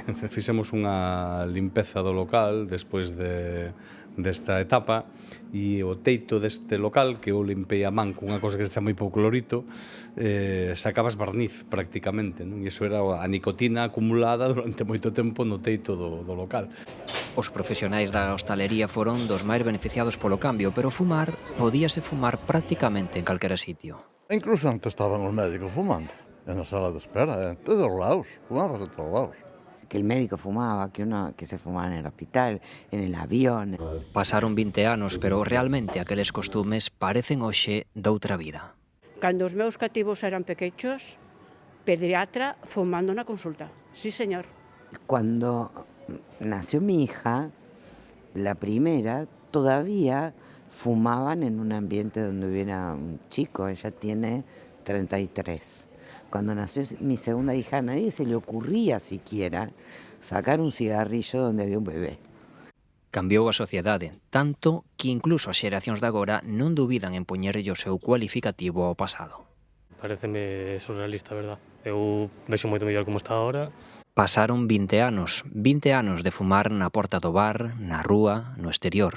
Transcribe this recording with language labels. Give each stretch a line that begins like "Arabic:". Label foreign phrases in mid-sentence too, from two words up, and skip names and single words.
Galician: Fixemos unha limpeza do local despois desta etapa e o teito deste local, que eu limpei a man cunha cosa que se chama hipoclorito, sacabas barniz prácticamente, non? E iso era a nicotina acumulada durante moito tempo no teito do local. Os profesionais da hostalería foron dos máis beneficiados polo cambio, pero fumar, podíase fumar prácticamente en calquera sitio. Incluso antes estaban os médicos fumando,
Spanish: en la sala de espera, en todos lados, fumaban en todos lados. Que el médico fumaba, que se fumaba en el hospital, en el avión.
Galician: Pasaron 20 anos, pero realmente aqueles costumes parecen hoxe doutra vida. Cando os meus cativos eran pequechos, pediatra fumando na consulta.
Spanish: Sí, señor. Cuando nació mi hija, la primera, todavía fumaban en un ambiente donde hubiera un chico, ella tiene 33. Cuando nació mi segunda hija, a nadie se le ocurría siquiera sacar un cigarrillo donde había un bebé.
Galician: Cambiou a sociedade, tanto que incluso as xeracións de agora non dubidan en poñerlle o seu cualificativo ao pasado. Pareceme surrealista, verdad? Eu vexo moito mellor como está agora. Pasaron 20 anos de fumar na porta do bar, na rúa, no exterior.